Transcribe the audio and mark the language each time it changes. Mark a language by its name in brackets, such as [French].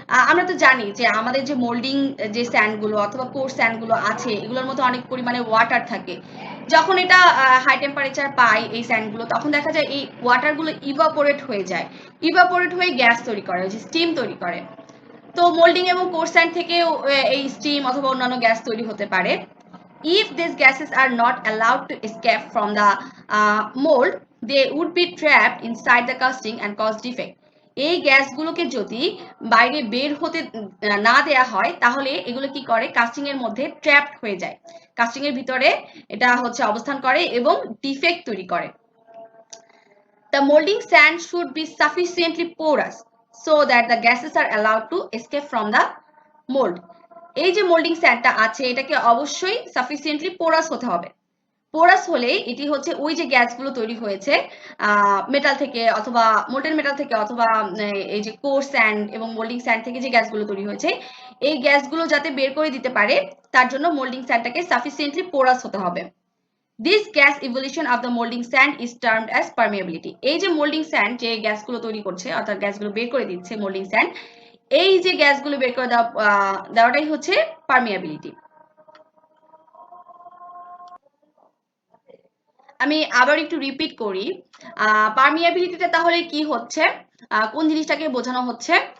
[Bangla] আমরা তো জানি যে আমাদের যে মোল্ডিং যে স্যান্ডগুলো অথবা কোর স্যান্ডগুলো আছে এগুলোর মধ্যে অনেক পরিমাণে ওয়াটার থাকে। যখন এটা হাই টেম্পারেচার পায় এই স্যান্ডগুলো, তখন দেখা যায় এই ওয়াটারগুলো ইভাপোরেট হয়ে যায়, ইভাপোরেট হয়ে গ্যাস তৈরি করে, যে স্টিম তৈরি করে। তো মোল্ডিং এবং কোর স্যান্ড থেকে এই স্টিম অথবা অন্যান্য গ্যাস তৈরি হতে পারে। [English] If these gases are not allowed to escape from the mold, they would be trapped inside the casting and cause defect. [Bangla] এই গ্যাসগুলোকে যদি বাইরে বের হতে না দেয়া হয় তাহলে এগুলো কি করে, কাস্টিং এর মধ্যে ট্র্যাপড হয়ে যায়, কাস্টিং এর ভিতরে এটা হচ্ছে অবস্থান করে এবং ডিফেক্ট তৈরি করে। [English] The molding sand should be sufficiently porous so that the gases are allowed to escape from the mold. [Bangla] এই যে মোল্ডিং স্যান্ডটা আছে এটাকে অবশ্যই সাফিসিয়েন্টলি পোরাস হতে হবে। পোরাস হলে এটি হচ্ছে ওই যে গ্যাসগুলো তৈরি হয়েছে মেটাল থেকে অথবা মোল্টেন মেটাল থেকে অথবা এই যে কোর স্যান্ড এবং মোল্ডিং স্যান্ড থেকে যে গ্যাসগুলো তৈরি হয়েছে এই গ্যাসগুলো যাতে বের করে দিতে পারে তার জন্য মোল্ডিং স্যান্ডটাকে সাফিসিয়েন্টলি পোরাস হতে হবে। [English] This gas evolution of the molding sand is termed as permeability. [Bangla] এই যে মোল্ডিং স্যান্ড যে গ্যাসগুলো তৈরি করছে অর্থাৎ গ্যাসগুলো বের করে দিচ্ছে মোল্ডিং স্যান্ড, এই যে গ্যাসগুলো বের করে দেওয়াটাই হচ্ছে পারমিয়াবিলিটি। আমি আবার একটু রিপিট করি, পারমিয়াবিলিটিটা তাহলে কি হচ্ছে, কোন জিনিসটাকে বোঝানো হচ্ছে।